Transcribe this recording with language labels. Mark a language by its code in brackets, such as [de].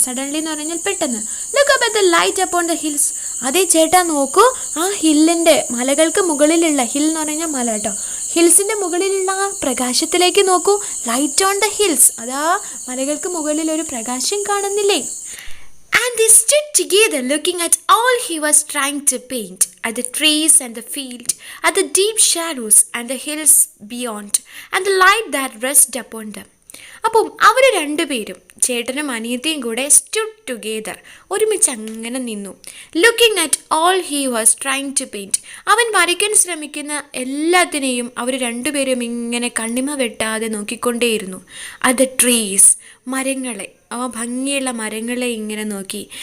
[en] suddenly [ml] എന്ന് പറഞ്ഞാൽ പെട്ടെന്ന്. [en] Look up at the light upon the hills. [ml] അതേ ചേട്ടാ നോക്കൂ, ആ ഹില്ലിൻ്റെ, മലകൾക്ക് മുകളിലുള്ള, ഹിൽ എന്ന് പറഞ്ഞാൽ മല കേട്ടോ, ഹിൽസിൻ്റെ മുകളിലുള്ള ആ പ്രകാശത്തിലേക്ക് നോക്കൂ. ലൈറ്റ് ഓൺ ദ ഹിൽസ്, അതാ മലകൾക്ക് മുകളിൽ ഒരു പ്രകാശം കാണുന്നില്ലേ? [en] And they stood together looking at all he was trying to paint, at the trees and the field, at the deep shadows and the hills beyond, and the light that rested upon them. [ml] അപ്പം അവർ രണ്ടുപേരും, ചേട്ടനും അനിയത്തിയും കൂടെ [en] stood together, [ml] ഒരുമിച്ച് അങ്ങനെ നിന്നു. [en] looking at all he was trying to paint, [ml] അവൻ വരയ്ക്കാൻ ശ്രമിക്കുന്ന എല്ലാത്തിനെയും അവർ രണ്ടുപേരും ഇങ്ങനെ കണ്ണിമ വെട്ടാതെ നോക്കിക്കൊണ്ടേയിരുന്നു. [en] at the trees, [ml] മരങ്ങളെ, ആ ഭംഗിയുള്ള മരങ്ങളെ ഇങ്ങനെ നോക്കി.